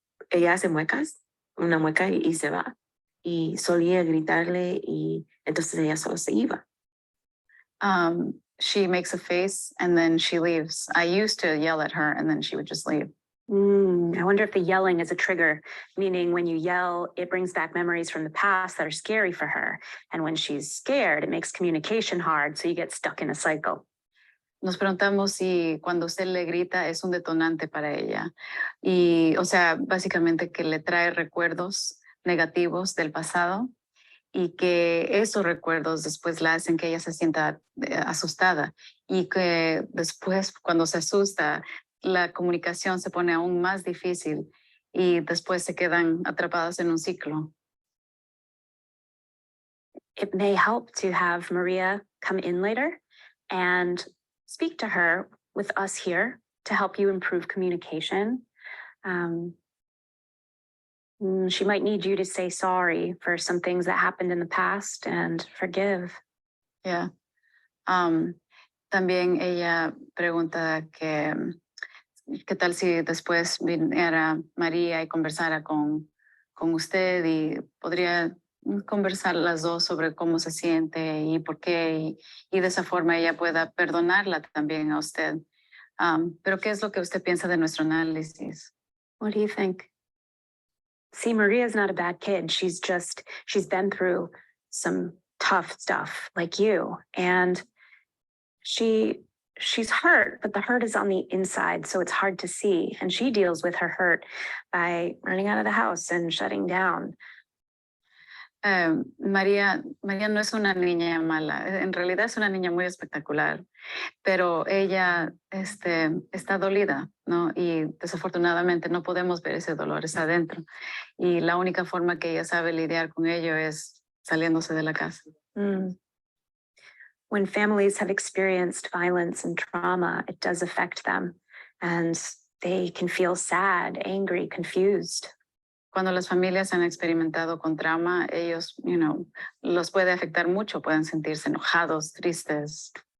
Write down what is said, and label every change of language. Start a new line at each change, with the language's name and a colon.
Spanish: Ella hace muecas, una mueca y se va. Y solía gritarle y entonces ella solo se iba.
English: She makes a face and then she leaves. I used to yell at her and then she would just leave. I wonder if the yelling is a trigger, meaning when you yell, it brings back memories from the past that are scary for her. And when she's scared, it makes communication hard. So you get stuck in a cycle.
Spanish: nos preguntamos si cuando usted le grita es un detonante para ella. Y, o sea, básicamente que le trae recuerdos negativos del pasado y que esos recuerdos después la hacen que ella se sienta asustada y que después cuando se asusta la comunicación se pone aún más difícil y después se quedan atrapadas en un ciclo.
English: It may help to have Maria come in later and speak to her with us here to help you improve communication. She might need you to say sorry for some things that happened in the past and forgive. Yeah.
Spanish: También ella pregunta que qué tal si después viniera María y conversara con usted y podría conversar las dos sobre cómo se siente y por qué y de esa forma ella pueda perdonarla también a usted. Pero ¿qué es lo que usted piensa de nuestro análisis?
English: What do you think? See, Maria's not a bad kid. She's been through some tough stuff like you. And she's hurt, but the hurt is on the inside, so it's hard to see. And she deals with her hurt by running out of the house and shutting down.
Spanish: María no es una niña mala, en realidad es una niña muy espectacular, pero ella está dolida, ¿no? Y desafortunadamente no podemos ver ese dolor, está adentro. Y la única forma que ella sabe lidiar con ello es saliéndose de la casa.
English: When families have experienced violence and trauma, it does affect them, and they can feel sad, angry, confused.
Spanish: Cuando las familias han experimentado con trauma, ellos, los puede afectar mucho, pueden sentirse enojados, tristes.